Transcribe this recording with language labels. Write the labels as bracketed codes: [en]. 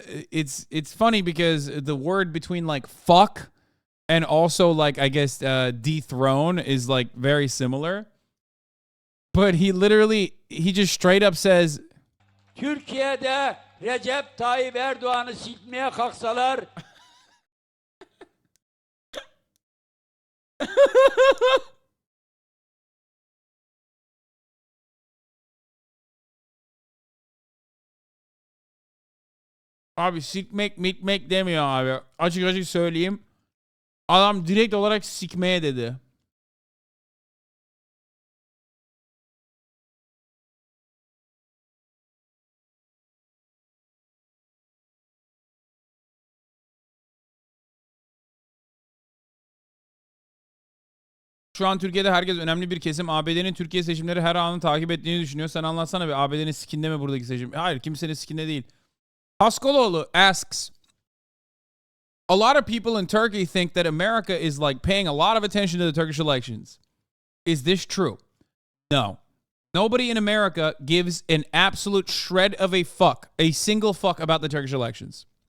[en] It's funny because the word between like fuck and also like I guess dethrone is like very similar. But he just straight up says [tr] Türkiye'de Recep Tayyip Erdoğan'ı silmeye kalksalar abi sikmek mitmek demiyor abi. Açık söyleyeyim. Adam direkt olarak sikmeye dedi. Şu an Türkiye'de herkes önemli bir kesim ABD'nin Türkiye seçimleri her anını takip ettiğini düşünüyor. Sen anlatsana bir ABD'nin sikinde mi buradaki seçim? Hayır, kimsenin sikinde değil. [en] Haskoloğlu asks, a lot of people in Turkey think that America is like paying a lot of attention to the Turkish elections. Is this true? No. Nobody in America gives an absolute shred of a single fuck about the Turkish elections.